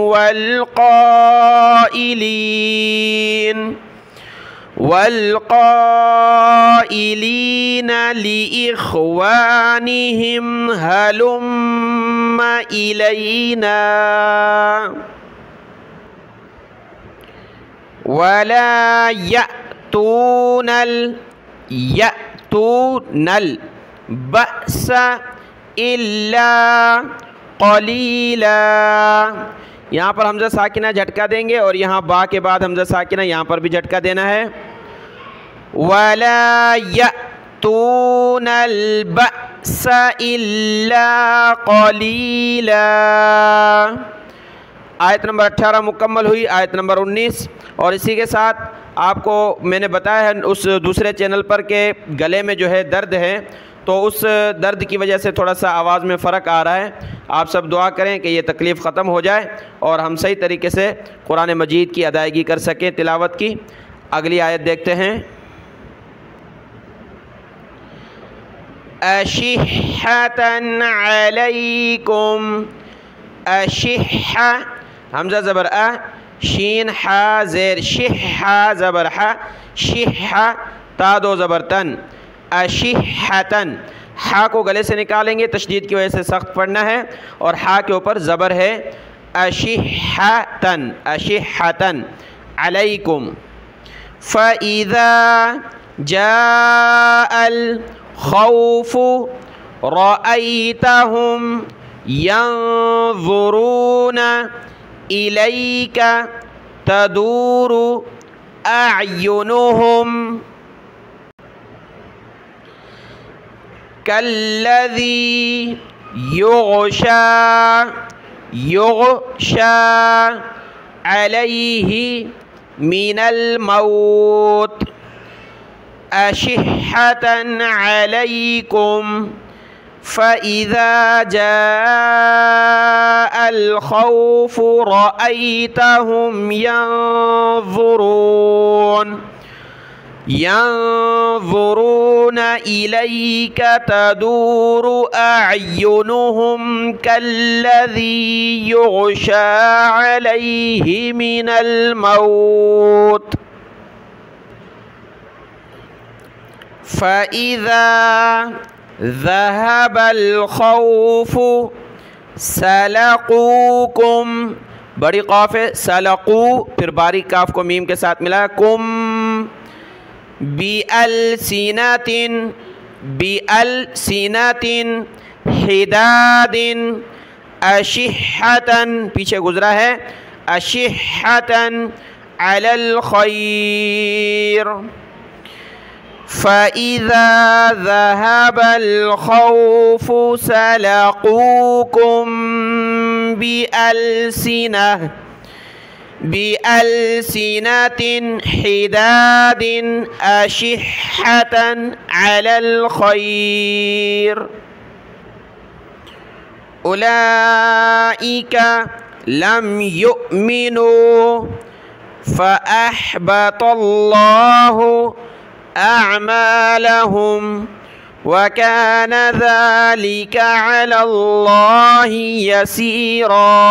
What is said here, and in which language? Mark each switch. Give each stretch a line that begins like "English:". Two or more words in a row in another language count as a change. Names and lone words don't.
Arabic: والقائلين لإخوانهم هلم إلينا ولا يأتون البأس إلا قليلا.
Hindi: यहाँ पर हमज़ा साकिना झटका देंगे और यहाँ बा के बाद हमज़ा साकिना यहाँ पर भी झटका देना है।
Arabic: ولا يأتون البأس إلا قليلا.
Hindi: आयत नंबर 18 मुकम्मल हुई। आयत नंबर 19, और इसी के साथ आपको मैंने बताया है उस दूसरे चैनल पर के गले में जो है दर्द है, तो उस दर्द की वजह से थोड़ा सा आवाज़ में फ़र्क आ रहा है। आप सब दुआ करें कि ये तकलीफ़ ख़त्म हो जाए और हम सही तरीके से कुरान मजीद की अदायगी कर सकें, तिलावत की। अगली आयत देखते हैं।
Arabic: أشحة عليكم,
Hindi: अशिहा हमज़ा ज़बर अ, शीन हा ज़ेर शिहा ज़बर हा, शिहा ता दो ज़बर तन, अशिहतन। हा को गले से निकालेंगे, तशदीद की वजह से सख्त पढ़ना है, और हा के ऊपर ज़बर है।
Arabic: أشحة أشحة عليكم. فإذا جاء الخوف رأيتهم ينظرون إليك تدور أعينهم كالذي يغشى عليه من الموت أشحة عليكم فإذا جاء الخوف رأيتهم ينظرون إليك تدور أعينهم كالذي يغشى عليه من الموت فإذا ذهب الخوف सलक़ूकुम,
Hindi: बड़ी क़ाफ़ है, सलक़ू, फिर बारीक काफ को मीम के साथ मिला, कुम
Arabic: بألسنة بألسنة حداد أشحة,
Hindi: पीछे गुजरा है,
Arabic: أشحة على الخير. فإذا ذهب الخوف سلقوكم بألسنة حداد أشحة على الخير. أولئك لم يؤمنوا فأحبط الله أعمالهم وكان ذلك على الله يسيرا.